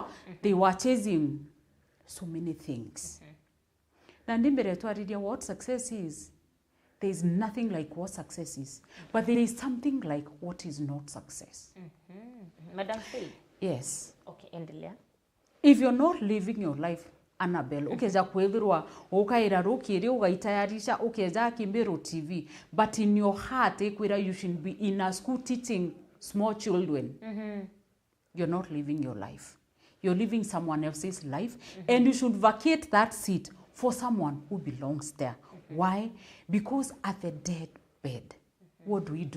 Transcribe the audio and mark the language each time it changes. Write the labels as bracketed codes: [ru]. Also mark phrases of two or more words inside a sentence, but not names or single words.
[en] They were chasing so many things. What success is? There is nothing like what success is. But there is something like what is not success. Madam Faye? Yes. [sw] Okay, endelea. [en] If you're not living your life, Annabelle, [mer] ukeza kwethirwa ukaira rukiri ugaitayarisha ukeza Meru TV, [en] but in your heart you should be in a school teaching small children. You're not living your life. You're living someone else's life, and you should vacate that seat for someone who belongs there. Why? Because at the deathbed, what do?